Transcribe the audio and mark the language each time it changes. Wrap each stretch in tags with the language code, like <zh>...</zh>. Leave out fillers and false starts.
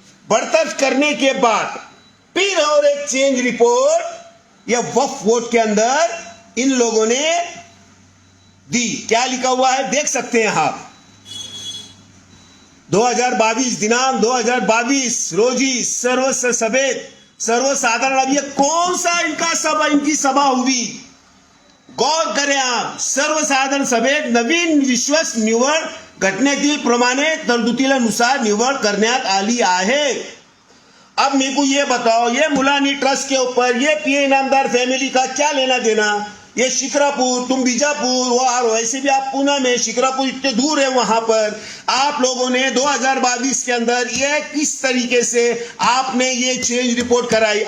<hi>बरतरफ करने के बाद फिर और एक चेंज रिपोर्ट या वक्फ वोट के अंदर इन लोगों ने दी। क्या लिखा हुआ है देख सकते हैं आप, 2022</hi> <mr>दिनांक 2022 रोजी सर्वसाधारण।</mr> <hi>अब ये कौन सा इनकी सभा हुई, गौर करें आप।</hi> <mr>सर्वसाधारण सभेत नवीन विश्वास निवड घटनेतील प्रमाणे तरतुदीनुसार निवड करण्यात आली आहे।</mr> <hi>अब मेरे को ये बताओ, ये मुलानी ट्रस्ट के ऊपर ये पीए इनामदार फैमिली का क्या लेना देना? ये शिक्रापुर, तुम बीजापुर, वो वैसे भी आप पुणे में, शिक्रापुर इतने दूर है, वहां पर आप लोगों ने 2022 के अंदर ये किस तरीके से आपने ये चेंज रिपोर्ट कराई।</hi>